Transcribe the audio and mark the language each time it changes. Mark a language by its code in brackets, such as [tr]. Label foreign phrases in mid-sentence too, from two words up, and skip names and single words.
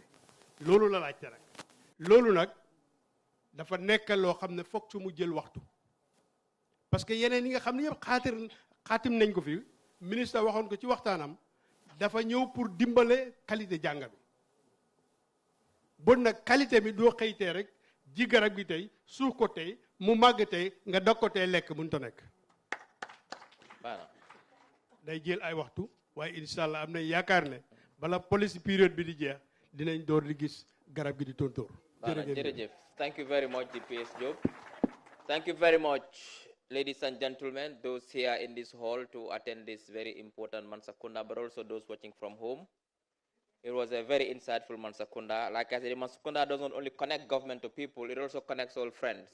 [wo] loolu la laajte nag loolu nag dafa nekk loo xam ne foog su mu jël waxtu [fr] parce que [wo] yeneen yi nga xam ne yëpp xaatim nañ ko fi ministre waxoon ko ci waxtaanam dafa ñëw pour dimbale qualité jàng bi bon nag qualité bi doo xëytee rek ji garab gi tey suuf ko tey mu màgg tey nga dog ko tey lekk mënut a nekk day jël ay waxtu waaye [ar] إن شاء الله [wo] am nañ yaakaar ne bala policy période bi di jeex dinañ door di gis garab gi di tontóor. [en] jërëjëf thank you very much DPS Job. Thank you very much ladies and gentlemen, those here in this hall to attend this very important Mansa Kunda, but also those watching from home. It was a very insightful Mansa Kunda. Like I said, Mansa Kunda doesn't only connect government to people, it also connects all friends.